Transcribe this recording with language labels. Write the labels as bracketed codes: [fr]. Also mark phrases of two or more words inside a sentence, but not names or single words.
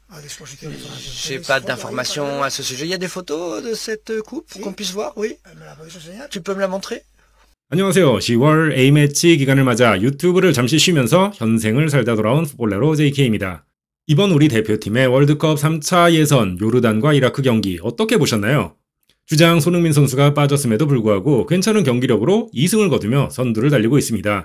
[fr] J'ai pas d'informations à ce sujet. Il y a des photos de cette coupe qu'on puisse voir, oui? Tu peux me la montrer? [ko] 안녕하세요. 10월 A매치 기간을 맞아 유튜브를 잠시 쉬면서 현생을 살다 돌아온 풋볼레로 JK입니다. 이번 우리 대표팀의 월드컵 3차 예선 요르단과 이라크 경기 어떻게 보셨나요? 주장 손흥민 선수가 빠졌음에도 불구하고 괜찮은 경기력으로 2승을 거두며 선두를 달리고 있습니다.